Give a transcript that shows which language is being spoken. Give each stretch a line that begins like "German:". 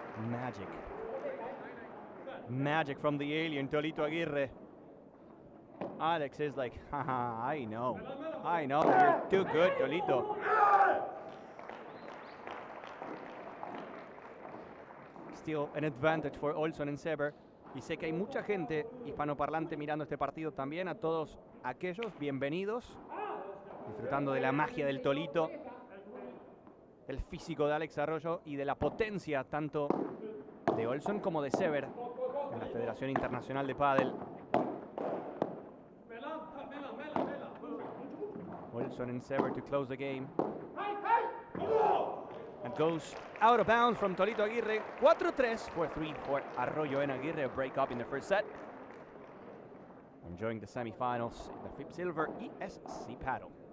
English: Magic. Magic from the alien, Tolito Aguirre. Alex is like, haha, I know, you're too good, Tolito. still an advantage for Olson and Sever.
Spanish: Y sé que hay mucha gente hispanoparlante mirando este partido también. A todos aquellos, bienvenidos. Disfrutando de la magia del Tolito, del físico de Alex Arroyo y de la potencia tanto de Olson como de Sever en la Federación Internacional de Padel.
English: Olson and Sever to close the game. And goes out of bounds from Tolito Aguirre. 4-3, 4-3 for Arroyo and Aguirre. A break up in the first set. Enjoying the semifinals, the FIP Silver ESC Padel.